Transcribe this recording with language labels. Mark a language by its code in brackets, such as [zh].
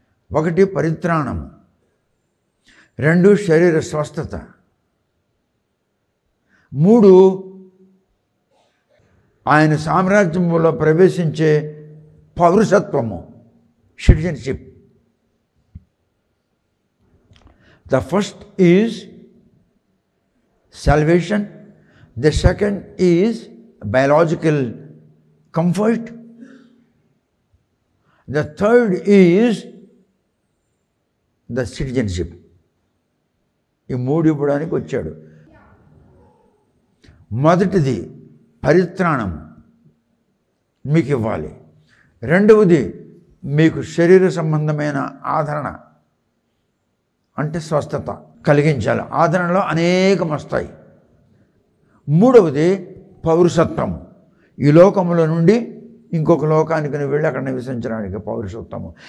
[te] 1 పరిత్రాణము, 2 శరీర స్వస్థత, 3 ఆయన సామ్రాజ్యంలో ప్రవేశించే పౌరసత్వము, citizenship. [en] The first is salvation, the second is biological comfort, the third is the citizenship. [te] ఈ 3 ఇవ్వడానికి వచ్చాడు. మొదటిది పరిత్రాణం మీకు ఇవ్వాలి, రెండవది మీకు శరీర సంబంధమైన ఆదరణ అంటే స్వస్థత కలిగించాలి. ఆదరణలో అనేకం వస్తాయి. మూడవది పౌరసత్వము, ఈ లోకములో నుండి ఇంకొక లోకానికి నువ్వు వెళ్ళి అక్కడ నివసించడానికి పౌరసత్వము.